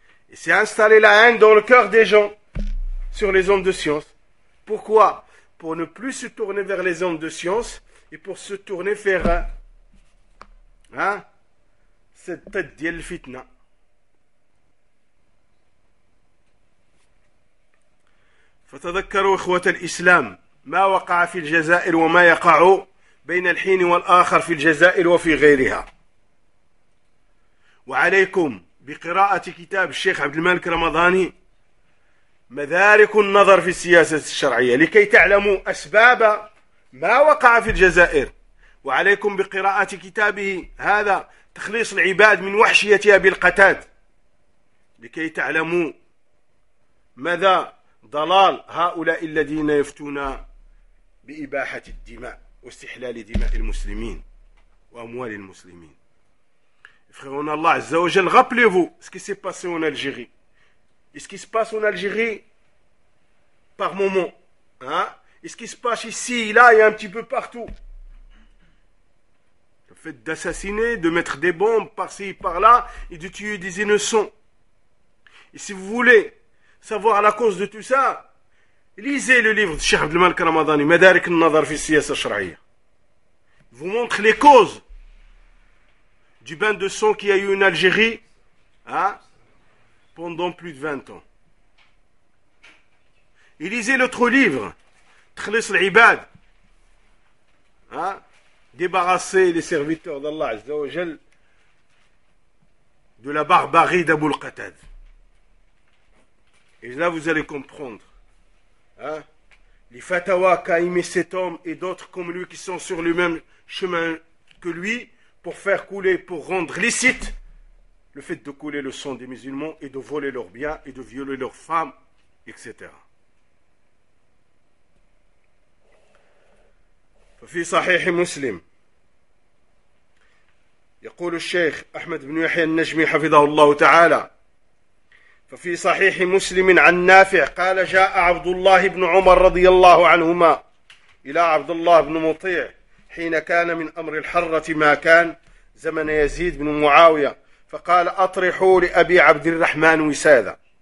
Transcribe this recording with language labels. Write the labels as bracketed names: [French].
[French] Et c'est installer la haine dans le cœur des gens sur les ondes de science. Pourquoi? Pour ne plus se tourner vers les ondes de science. Et pour se tourner vers cette tête d'El Fitna. [Arabic] فتذكروا إخوة الإسلام ما وقع في الجزائر وما يقع بين الحين والآخر في الجزائر وفي غيرها. وعليكم بقراءة كتاب الشيخ عبد الملك رمضاني مدارك النظر في السياسة الشرعية لكي تعلموا أسباب ما وقع في الجزائر. وعليكم بقراءة كتابه هذا تخليص العباد من وحشية أبي القتاد لكي تعلموا ماذا ضلال هؤلاء الذين يفتون بإباحة الدماء واستحلال دماء المسلمين وأموال المسلمين. [French] فخيرون الله عز وجل غابليفو اسكي سي باسي اون الجيري اسكي سي باسي اون الجيري بار مومون Et ce qui se passe ici, là et un petit peu partout. Le fait d'assassiner, de mettre des bombes par-ci et par-là et de tuer des innocents. Et si vous voulez savoir la cause de tout ça, lisez le livre de Cheikh Abdel Malik Ramadani, Madarik al-Nazar fi Siyasa Shar'iyya. Il vous montre les causes du bain de sang qu'il y a eu en Algérie pendant plus de 20 ans. Et lisez l'autre livre. تخلص العباد débarrasser les serviteurs d'Allah Azza wa Jal de la barbarie d'Abou al-Qatad. Et là vous allez comprendre les fatwas qu'a émis cet homme et d'autres comme lui qui sont sur le même chemin que lui pour faire couler, pour rendre licite le fait de couler le sang des musulmans et de voler leurs biens et de violer leurs femmes, etc. [Arabic] ففي صحيح مسلم يقول الشيخ أحمد بن يحيى النجمي حفظه الله تعالى ففي صحيح مسلم عن نافع قال جاء عبد الله بن عمر رضي الله عنهما إلى عبد الله بن مطيع حين كان من أمر الحرة ما كان زمن يزيد بن معاوية فقال أطرحوا لأبي عبد الرحمن وسادة